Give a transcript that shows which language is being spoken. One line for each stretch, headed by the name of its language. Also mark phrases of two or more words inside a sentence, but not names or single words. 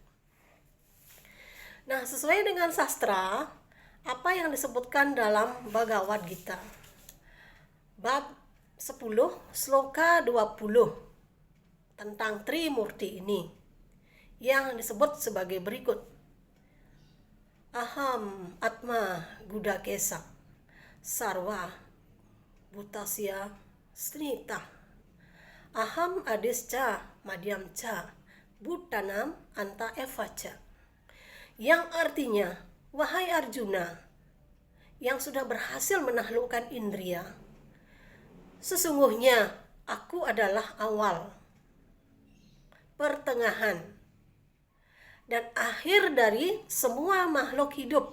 Indonesian: Nah, sesuai dengan sastra, apa yang disebutkan dalam Bhagavad Gita bab 10 sloka 20 tentang Trimurti ini, yang disebut sebagai berikut.
Sanskrit: Aham Atma Gudakesa Sarva Bhutasya Snita Aham Adescha Madhyamcha Bhutanam Anta Evacha,
Indonesian: yang artinya, wahai Arjuna yang sudah berhasil menaklukkan indria, sesungguhnya aku adalah awal, pertengahan, dan akhir dari semua makhluk hidup.